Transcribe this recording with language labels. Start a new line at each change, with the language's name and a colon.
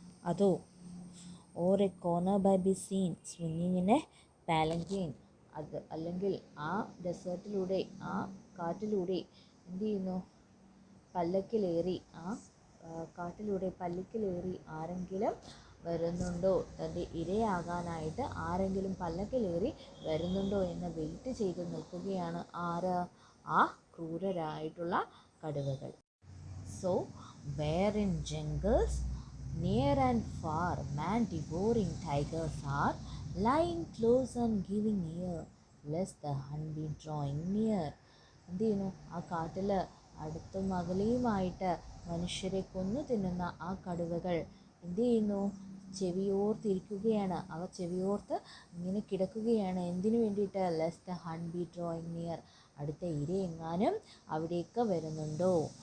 Malayalam: അതോ
English: or A corner by be seen സ്വിങ്ങിങ് in A പാലങ്കീൻ,
Malayalam: അത് അല്ലെങ്കിൽ ആ ഡെസേർട്ടിലൂടെ ആ കാട്ടിലൂടെ എന്തു ചെയ്യുന്നു? പല്ലക്കിലേറി, ആ കാട്ടിലൂടെ പല്ലക്കിലേറി ആരെങ്കിലും വരുന്നുണ്ടോ, തൻ്റെ ഇരയാകാനായിട്ട് ആരെങ്കിലും പല്ലക്കിലേറി വരുന്നുണ്ടോ എന്ന് വെയിറ്റ് ചെയ്ത് നിൽക്കുകയാണ് ആര്? ആ ക്രൂരരായിട്ടുള്ള കടുവകൾ.
English: So where in jungles near and far, man devouring tigers are, lying close and giving ear, lest the hunt be drawing near.
Malayalam: എന്ത് ചെയ്യുന്നു? ആ കാട്ടിൽ അടുത്തും അകലെയുമായിട്ട് മനുഷ്യരെ കൊന്നു തിന്നുന്ന ആ കടുവകൾ എന്ത് ചെയ്യുന്നു? ചെവിയോർത്തിരിക്കുകയാണ്. അവ ചെവിയോർത്ത് ഇങ്ങനെ കിടക്കുകയാണ്. എന്തിനു വേണ്ടിയിട്ട്?
English: lest the hunt be drawing near,
Malayalam: അടുത്ത ഇരയെങ്ങാനും അവിടേക്ക് വരുന്നുണ്ടോ.